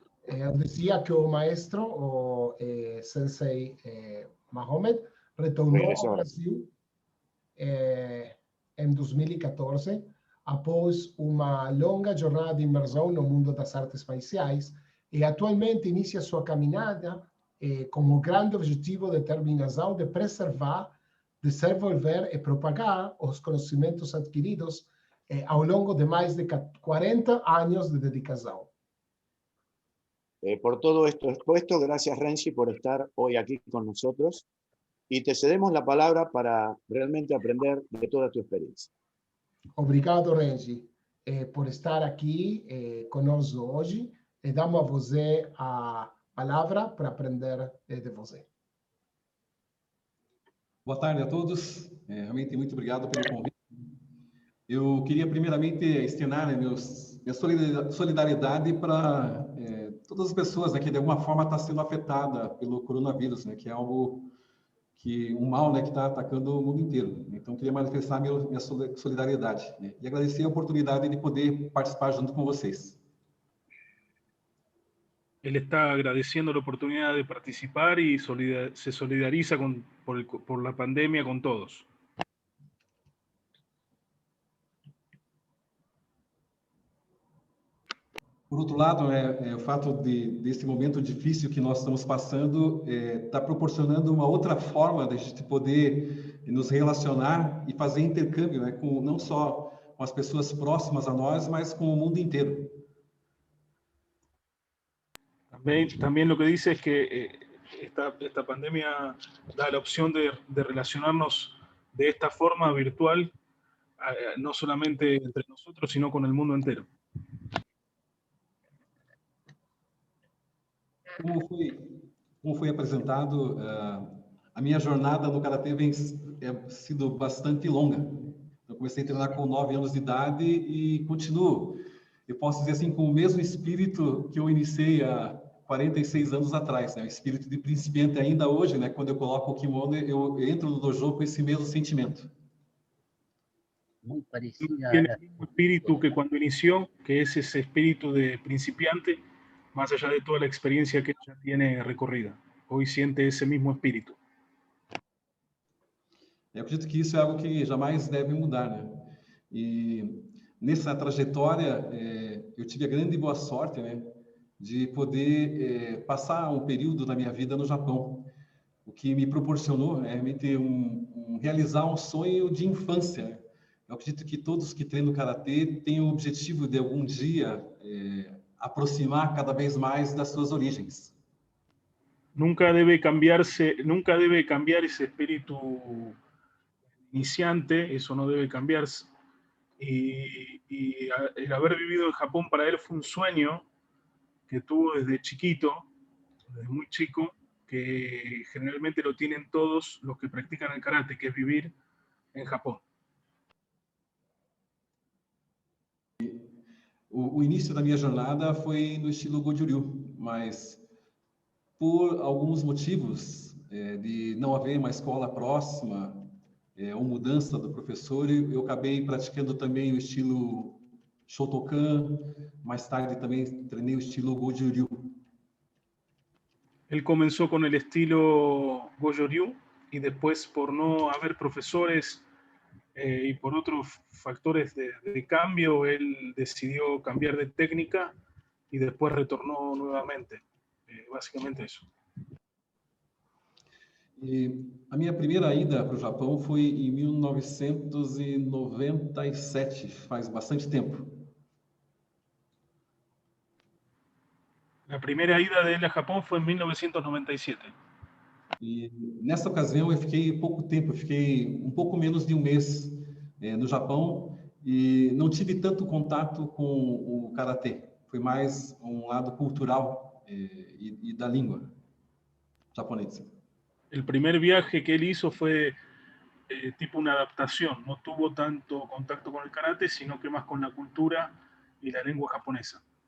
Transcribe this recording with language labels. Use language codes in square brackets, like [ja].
[pt] Eu dizia que o maestro, o Sensei Mahomet, retornou ao Brasil em 2014, após uma longa jornada de imersão no mundo das artes marciais, e atualmente inicia sua caminhada com o grande objetivo de determinação de preservar, desenvolver e propagar os conhecimentos adquiridos ao longo de mais de 40 anos de dedicação. [es] Por todo esto expuesto, gracias Renzi por estar hoy aquí con nosotros y te cedemos la palabra para realmente aprender de toda tu experiencia. [pt] Obrigado, Renzi, por estar aqui conosco hoje e damos a você a palavra para aprender de você. Boa tarde a todos. Realmente muito obrigado pelo convite. Eu queria primeiramente externar minha solidariedade para todas as pessoas, né, que de alguma forma está sendo afetada pelo coronavírus, né, que é algo um mal, né, que está atacando o mundo inteiro. Então, queria manifestar minha solidariedade, né, e agradecer a oportunidade de poder participar junto com vocês. [es] Él está agradeciendo la oportunidad de participar y se solidariza por la pandemia con todos. [pt] Por outro lado, o fato desse momento difícil que nós estamos passando está proporcionando uma outra forma de a gente poder nos relacionar e fazer intercâmbio, né, não só com as pessoas próximas a nós, mas com o mundo inteiro. [es] También lo que dice es que esta pandemia da la opción de relacionarnos de esta forma virtual, no solamente entre nosotros, sino con el mundo entero. [pt] Como foi apresentado, a minha jornada no Karatê tem sido bastante longa. Eu comecei a treinar com 9 anos de idade e continuo. Eu posso dizer assim, com o mesmo espírito que eu iniciei há 46 anos atrás, né? O espírito de principiante ainda hoje, né? Quando eu coloco o kimono, eu entro no dojo com esse mesmo sentimento. [es] Tiene el mismo espíritu que cuando inició, que es ese espíritu de principiante, más allá de toda la experiencia que ya tiene recorrida. Hoy siente ese mismo espíritu. [pt] Eu acredito que isso é algo que jamais deve mudar, né? E nessa trajetória, eu tive a grande boa sorte, né, de poder passar um período da minha vida no Japão, o que me proporcionou realmente realizar um sonho de infância, né? Eu acredito que todos que treinam Karatê têm o objetivo de algum dia aproximar cada vez mais das suas origens. [es] Nunca debe cambiar ese espíritu iniciante, eso no debe cambiarse. Y el haber vivido en Japón para él fue un sueño que tuvo desde chiquito, desde muy chico, que generalmente lo tienen todos los que practican el karate, que es vivir en Japón. [pt] O início da minha jornada foi no estilo Goju-ryu, mas por alguns motivos de não haver uma escola próxima, ou mudança do professor, eu acabei praticando também o estilo Shotokan, mais tarde também treinei o estilo Goju-ryu. [es] Él comenzó con el estilo Goju-ryu y después, por no haber profesores y por otros factores de cambio, él decidió cambiar de técnica y después retornó nuevamente. Básicamente eso. [pt] E a minha primeira ida para o Japão foi em 1997, faz bastante tempo. [es] La primera ida de él a Japón fue en 1997. [pt] E nessa ocasião eu fiquei pouco tempo, eu fiquei um pouco menos de um mês no Japão e não tive tanto contato com o Karatê. Foi mais um lado cultural e da língua japonesa. [es] El primer viaje que él hizo fue tipo una adaptación. No tuvo tanto contacto con el karate, sino que más con la cultura y la lengua japonesa.